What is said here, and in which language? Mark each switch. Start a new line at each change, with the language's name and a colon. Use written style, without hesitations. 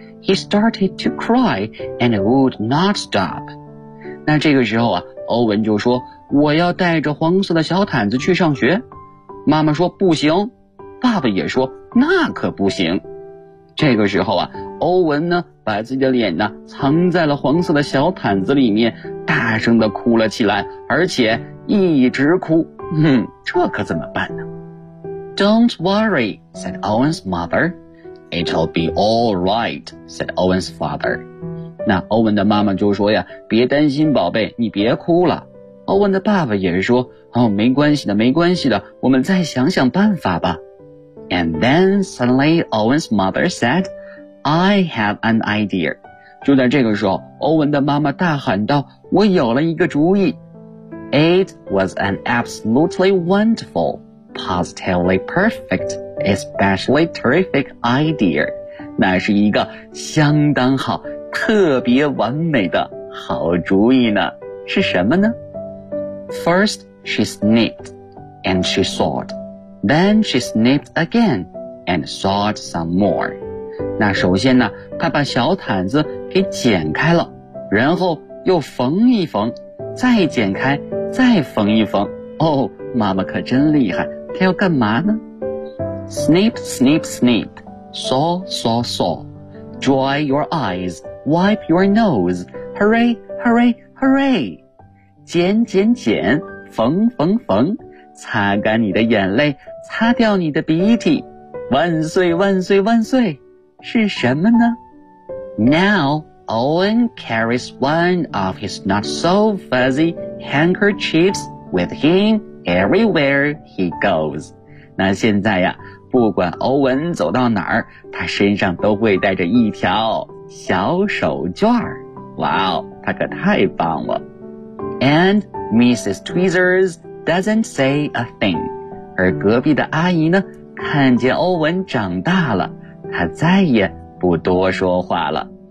English: He started to cry and would not stop.
Chinese: 那这个时候啊，欧文就说，我要带着黄色的小毯子去上学。妈妈说不行，爸爸也说那可不行。这个时候啊，欧文呢把自己的脸呢藏在了黄色的小毯子里面，大声地哭了起来，而且一直哭。这可怎么办呢？
English: Don't worry, said Owen's mother. It'll be all right, said Owen's father.
Chinese: 那欧文的妈妈就说呀，别担心宝贝，你别哭了。欧文的爸爸也是说，哦，没关系的，没关系的，我们再想想办法吧。
English: And then suddenly Owen's mother said, I have an idea.
Chinese: 就在这个时候，欧文的妈妈大喊道，我有了一个主意。
English: It was an absolutely wonderful, positively perfect, especially terrific idea.
Chinese: 那是一个相当好，特别完美的好主意呢。是什么呢？
English: First, she sniffed, and she sawed. Then she snipped again and sawed some more.
Chinese: 那首先呢，她把小毯子给剪开了，然后又缝一缝，再剪开，再缝一缝。哦，妈妈可真厉害，她要干嘛呢？
English: Snip, snip, snip. Saw, saw, saw. Dry your eyes. Wipe your nose. Hurry, hurry, hurry.
Chinese: 剪剪剪，缝缝缝。擦干你的眼泪，擦掉你的鼻涕，万岁万岁万岁，是什么呢？
English: Now Owen carries one of his not so fuzzy handkerchiefs with him everywhere he goes.
Chinese: 那现在呀，不管欧文走到哪儿，他身上都会带着一条小手绢。哇哦，他可太棒了。
English: And Mrs. TweezersDoesn't say a thing.
Chinese: 而隔壁的阿姨呢，看见欧文长大了，她再也不多说话了。